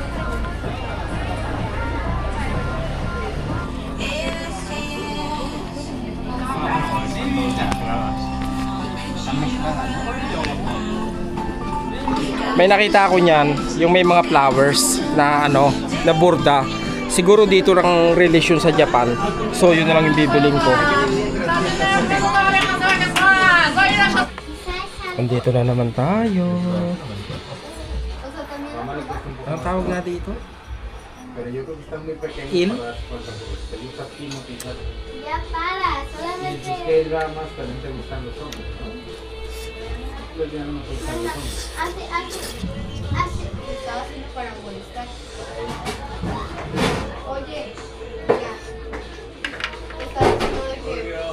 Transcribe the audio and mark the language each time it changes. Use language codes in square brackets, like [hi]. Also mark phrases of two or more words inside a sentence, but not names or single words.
[tl] May nakita ako niyan, yung may mga flowers na na burda. Siguro dito lang relasyon sa Japan. So yun na lang yung bibiling ko. Andito na naman tayo. Anong tawag na dito? Il? [es] Ya para, solamente. Estaba haciendo para molestar. Oye, ya. Estaba diciendo de que.